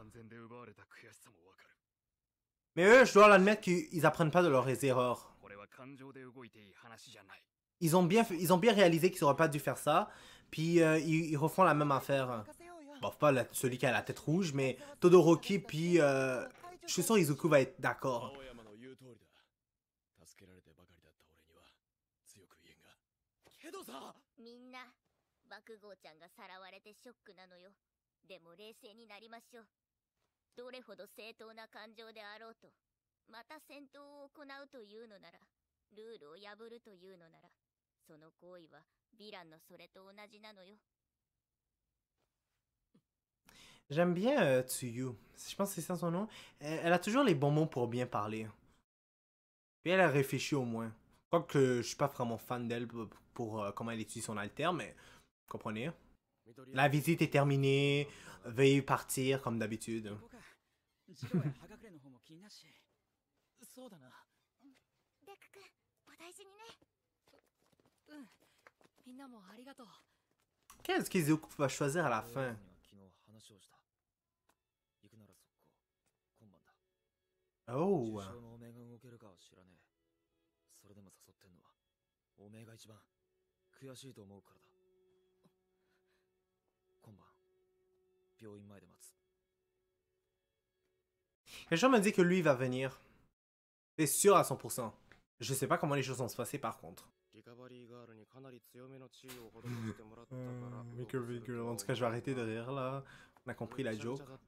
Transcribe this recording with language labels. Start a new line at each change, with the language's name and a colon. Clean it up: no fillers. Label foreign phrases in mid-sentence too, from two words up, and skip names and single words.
French: Mais eux, je dois l'admettre qu'ils apprennent pas de leurs erreurs. Ils ont bien réalisé qu'ils auraient pas dû faire ça, puis ils refont la même affaire. Bon, pas celui qui a la tête rouge, mais Todoroki, puis je suis sûr Izuku va être d'accord.
Japanese: けどさ、みんな爆豪ちゃんがさらわれてショックなのよ。でも冷静になりましょう。どれほど正当な感情であろうと、また戦闘を行うというのなら、ルールを破るというのなら、その行為はヴィランのそれと同じなのよ。
French: J'aime bien Tsuyu. Je pense que c'est ça son nom. Elle a toujours les bons mots pour bien parler. Puis elle a réfléchi au moins. Quoique je suis pas vraiment fan d'elle pour comment elle utilise son alter, mais vous comprenez. La visite est terminée. Veuillez partir comme d'habitude.
Japanese: そうだな。デク君、お大事にね。うん。みんなもありがとう。
French: Qu'est-ce qu'Izuku va choisir à la fin?
Japanese: 昨日話をした。行くなら速攻。今晩だ。 Oh. 首相のおめえが動けるかは知らねえ。それでも誘ってんのはおめえが一番悔しいと思うからだ。今晩病院前で待つ。
French: Quelqu'un me dit que lui va venir. C'est sûr à 100%. Je sais pas comment les choses vont se passer par contre. En tout cas, je vais arrêter de rire là. On a compris la joke.